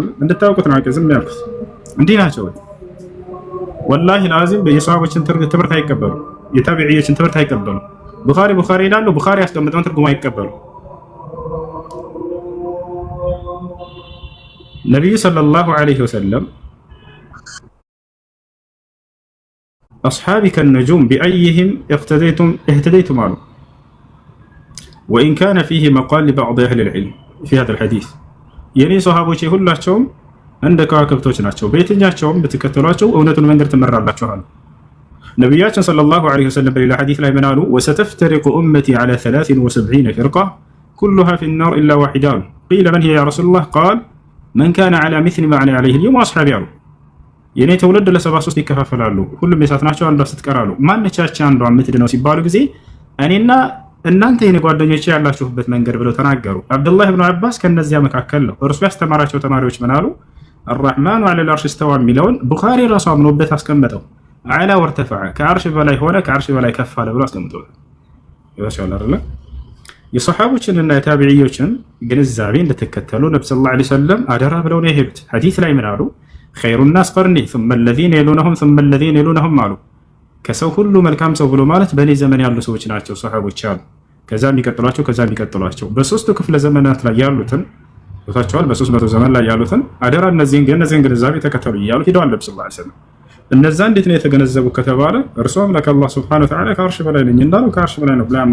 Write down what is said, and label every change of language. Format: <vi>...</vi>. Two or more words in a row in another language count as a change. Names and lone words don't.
<am>እንድታውቁት ነው ዝም ያልኩት። እንዲህ ናቸው</am> <ar>والله لازم</ar> <am>የሰሃቦችን ትምህርት አይቀበሉ፣ የታቢዒዮችን ትምህርት አይቀበሉ። ቡኻሪ ይላሉ፣ ቡኻሪ ያስቀምጠውን ትርጉም አይቀበሉ። ነብዩ</am> <ar>صلى الله عليه وسلم أصحابي كالنجوم بأيهم اهتديتم</ar> <am>አሉ</am> <ar>وإن كان فيه مقال لبعض أهل العلم في هذا الحديث</ar> <am>የኔ ሰሃቦቼ ሁላቸውም እንደ ከዋክብቶች ናቸው፣ በየትኛቸውም ብትከተሏቸው እውነቱን መንገድ ትመራላችሁ አሉ። ነብያችን</am> <ar>صلى الله عليه وسلم</ar> <am>በሌላ ሐዲስ ላይ ምን አሉ?</am> <ar>وستفترق أمتي على 73 فرقة كلها في النار إلا واحدة قيل من هي يا رسول الله قال من كان على مثل ما أنا عليه اليوم وأصحابي</ar> <am>አሉ። የኔ ተውልድ ለ73 ይከፋፈላሉ፣ ሁሉም የሳት ናቸው፣ አንዷ ስትቀራሉ። ማንቻች አንዷ የምትድነው ሲባሉ ጊዜ እኔና እናንተ የኔ ጓደኞቼ ያላችሁበት መንገድ ብለው ተናገሩ። አብዱላህ ኢብኑ አባስ ከነዚያ መካከል ነው። እርሱ ያስተማራቸው ተማሪዎች ምን አሉ?</am> <ar>الرحمن على العرش استوى</ar> <am>የሚለውን ቡኻሪ ራሱ አምኖበት አስቀመጠው።</am> <ar>علا وارتفع</ar> <am>ከአርሽ በላይ ሆነ ከአርሽ በላይ ከፍ አለ ብሎ አስቀምጠው ይወሻል አይደል? የሰሃቦችንና የታቢዒዮችን ግንዛቤ እንድትከተሉ ነብዩ</am> <ar>صلى الله عليه وسلم</ar> <am>አደራ ብለው ነው የሄዱት። ሐዲስ ላይ ምን አሉ?</am> <ar>خير الناس قرني ثم الذين يلونهم ثم الذين يلونهم</ar> <am>አሉ። ከሰው ሁሉ መልካም ሰው ብሎ ማለት በኔ ዘመን ያሉ ሰዎች ናቸው ሰሃቦች አሉ። ከዛ የሚቀጥሏቸው ከዛ የሚቀጥሏቸው በሶስቱ ክፍለ ዘመናት ላይ ያሉትን ቦታቸዋል። በ300 ዘመን ላይ ያሉትን አደራ እነዚህን ግንዛቤ ተከተሉ እያሉ ሄደዋል ነብዩ</am> <ar>صلى الله عليه وسلم።</ar> <am>እነዛ እንዴት ነው የተገነዘቡ ከተባለ እርሱ አምላክ አላህ</am> <ar>سبحانه وتعالى</ar> <am>ከአርሽ በላይ ነኝ እንዳለው ከአርሽ በላይ ነው ብለው</am>